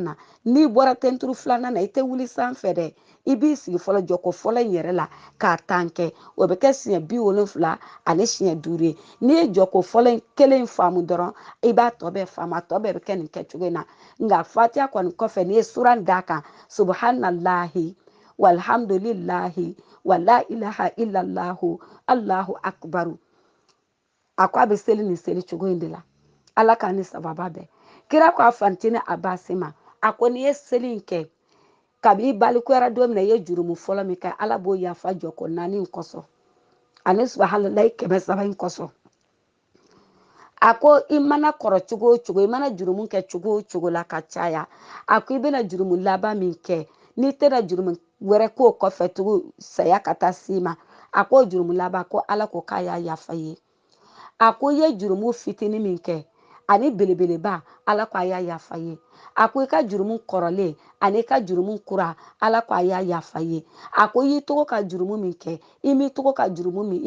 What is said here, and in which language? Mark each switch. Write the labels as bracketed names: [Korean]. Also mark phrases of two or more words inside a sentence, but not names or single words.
[Bambara] na n'i bɔra tenturu filanan na i tɛ wuli sanfɛ dɛ i b'i sigi fɔlɔ jɔko fɔlɔ in yɛrɛ la k'a 10 kɛ o bɛ kɛ siɲɛ 70 ani siɲɛ 5 ye n'i ye jɔko fɔlɔ in kelen faamu dɔrɔn i b'a tɔ bɛɛ faamu a tɔ bɛɛ bɛ kɛ nin kɛcogo in na nka fatiha kɔni kɔfɛ n'i ye sura d'a kan [Arabic] سبحان الله والحمد لله ولا إله إلا الله الله أكبر [Bambara] a ko a bɛ seli nin seli cogo in de la ala k'a ni sababa bɛɛ kira ko a fantini Abasi ma a ko n'i ye seli in kɛ kabi i balikuyara don min na i ye jurumu fɔlɔ min kɛ ala b'o yafa jɔko 4 in kɔsɔn ani subahanallahi 300 in kɔsɔn a ko i mana kɔrɔ cogo o cogo i mana jurumu kɛ cogo o cogo la ka caya a ko i bɛna jurumu laban min kɛ n'i tɛna jurumu wɛrɛ k'o kɔfɛ tugu saya ka taa s'i ma a ko jurumu laban ko ala ko k'a y'a yafa ye a ko i ye jurumu fitinin min kɛ ani belebeleba ala ko a y'a yafa ye a ko i ka jurumu kɔrɔlen ani i ka jurumu kura ala ko a y'a yafa ye a ko i y'i tugu ka jurumu min kɛ i m'i tugu ka jurumu